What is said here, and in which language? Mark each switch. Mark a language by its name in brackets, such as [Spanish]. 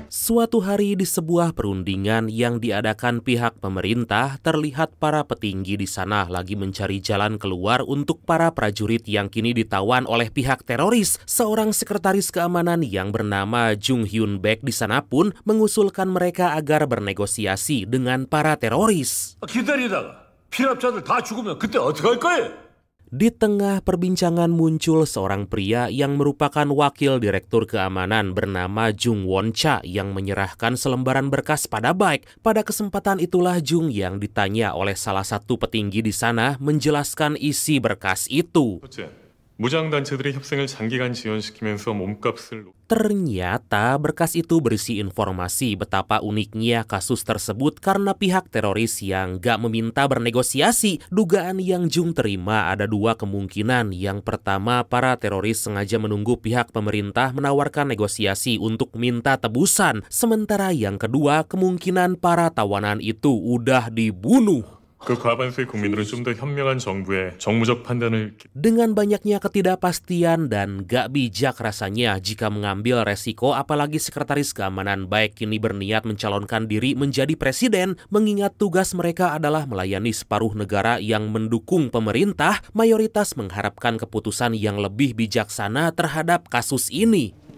[Indonesian] Suatu hari di sebuah perundingan yang diadakan pihak pemerintah, terlihat para petinggi di sana lagi mencari jalan keluar untuk para prajurit yang kini ditawan oleh pihak teroris. Seorang sekretaris keamanan yang bernama Jung Hyun Baek di sana pun mengusulkan mereka agar bernegosiasi dengan para teroris. [Korean] 기다리다가 피랍자들 다 죽으면 그때 어떻게 할 거예요? [Indonesian] Di tengah perbincangan muncul seorang pria yang merupakan wakil direktur keamanan bernama Jung Won Cha yang menyerahkan selembaran berkas pada Baek. Pada kesempatan itulah Jung yang ditanya oleh salah satu petinggi di sana menjelaskan isi berkas itu. [Korean] 무장단체들의 협상을 장기간 지연시키면서 몸값을... [Indonesian] Ternyata berkas itu berisi informasi betapa uniknya kasus tersebut karena pihak teroris yang gak meminta bernegosiasi. Dugaan yang Jung terima ada dua kemungkinan. Yang pertama, para teroris sengaja menunggu pihak pemerintah menawarkan negosiasi untuk minta tebusan. Sementara yang kedua, kemungkinan para tawanan itu udah dibunuh. [Korean] 그 과반수의 국민들은 좀 더 현명한 정부의 정무적 판단을... [Indonesian] Dengan banyaknya ketidakpastian dan gak bijak rasanya jika mengambil resiko, apalagi sekretaris keamanan Baek kini berniat mencalonkan diri menjadi presiden, mengingat tugas mereka adalah melayani separuh negara yang mendukung pemerintah, mayoritas mengharapkan keputusan yang lebih bijaksana terhadap kasus ini.